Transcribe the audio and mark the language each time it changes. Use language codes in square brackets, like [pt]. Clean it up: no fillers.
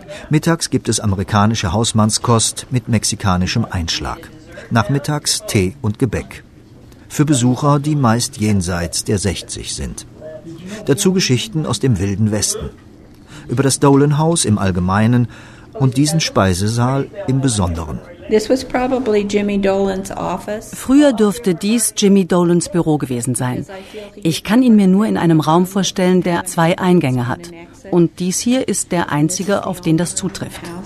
[de] Mittags gibt es amerikanische Hausmannskost mit mexikanischem Einschlag. Nachmittags Tee und Gebäck. Für Besucher, die meist jenseits der 60 sind. Dazu Geschichten aus dem Wilden Westen. Über das Dolan House im Allgemeinen und diesen Speisesaal im Besonderen. [en] This was probably Jimmy Dolan's office. [de] Früher dürfte dies Jimmy Dolans Büro gewesen sein. Ich kann ihn mir nur in einem Raum vorstellen, der zwei Eingänge hat. Und dies hier ist der einzige, auf den das zutrifft.